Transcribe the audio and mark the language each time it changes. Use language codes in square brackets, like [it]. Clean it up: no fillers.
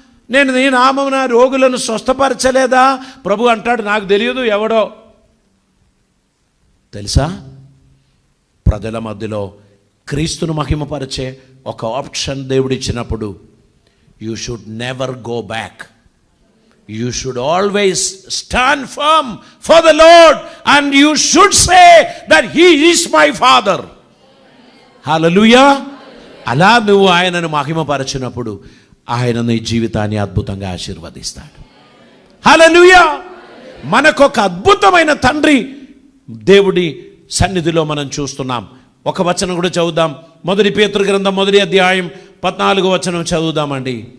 [te] నేను నీ నామమున రోగులను స్వస్థపరచలేదా? ప్రభు అంటాడు, నాకు తెలియదు, ఎవడో. తెలుసా, ప్రజల మధ్యలో క్రీస్తును మహిమపరిచే ఒక option దేవుడిచ్చినప్పుడు, [en] You should never go back. You should always stand firm for the Lord and you should say that He is my Father. Hallelujah. [te] అలా నువ్వు ఆయనను మహిమపరచినప్పుడు ఆయన నీ జీవితాన్ని అద్భుతంగా ఆశీర్వదిస్తాడు. హల్లెలూయా. మనకొక అద్భుతమైన తండ్రి దేవుడి సన్నిధిలో మనం చూస్తున్నాం. ఒక వచనం కూడా చదువుదాం. 1 పేతురు గ్రంథం 1వ అధ్యాయం 14వ వచనం చదువుదామండి.